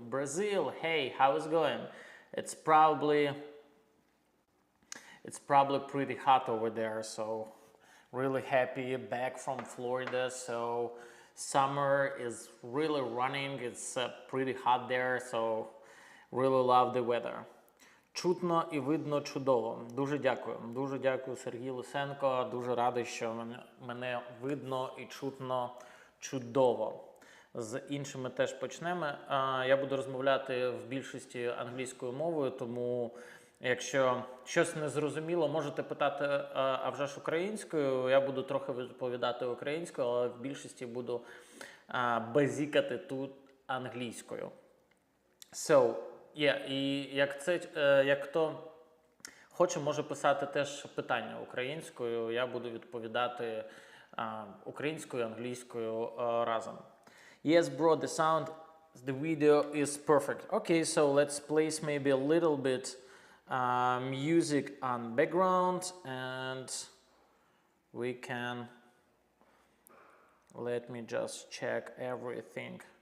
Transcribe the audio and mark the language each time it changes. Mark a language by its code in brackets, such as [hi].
[en] Brazil, hey, how is it going? It's probably pretty hot over there, so really happy back from Florida. So summer is really running, it's pretty hot there, so really love the weather. [uk] Чутно і видно чудово. Дуже дякую Сергій Лисенко, дуже радий, що мене видно і чутно чудово. З іншими теж почнемо. Я буду розмовляти в більшості англійською мовою, тому якщо щось не зрозуміло, можете питати, а вже ж українською. Я буду трохи відповідати українською, але в більшості буду базікати тут англійською. So, і як хто хоче, може писати теж питання українською, я буду відповідати українською, англійською разом. [en] Yes, bro, the sound, the video is perfect. Okay, so let's place maybe a little bit music on background, and we can, let me just check everything.